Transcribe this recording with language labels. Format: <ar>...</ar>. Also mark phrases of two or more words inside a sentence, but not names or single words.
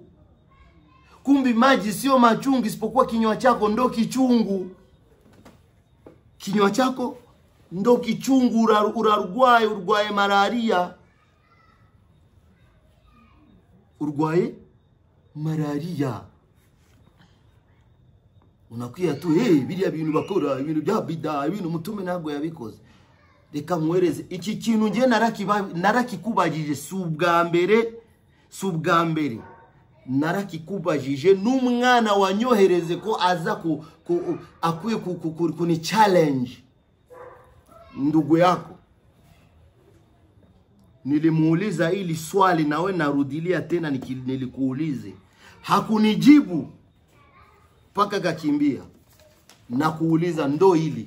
<sw>Kumbe maji sio machungu, isipokuwa kinywa chako ndo kichungu. Kinywa chako ndo kichungu, urarwaye malaria.</sw> <rw>Urwaye malaria. Unakuya tu biriya bintu bakora, ibintu bya bida, ibintu mutume ntago yabikoze. Reka mwereze iki kintu nge narakikubajije subwa mbere narakikubajije n'umwana wanyohereze ko aza akuye kuni challenge</rw> <sw>ndugu yako. Nilimuuliza ili swali, nawe narudilia tena nilikuulize. Hakunijibu mpaka kakimbia na kuuliza ndo hili.</sw>